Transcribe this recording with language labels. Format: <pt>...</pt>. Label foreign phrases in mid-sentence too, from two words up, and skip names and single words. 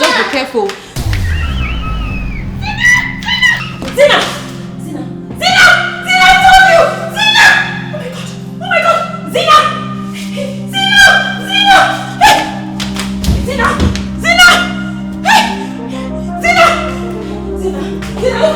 <en>Just be careful. Zina, I told you! Zina! Oh my god! Zina! Hey! Zina! Hey! Zina! Hey! Zina!</en>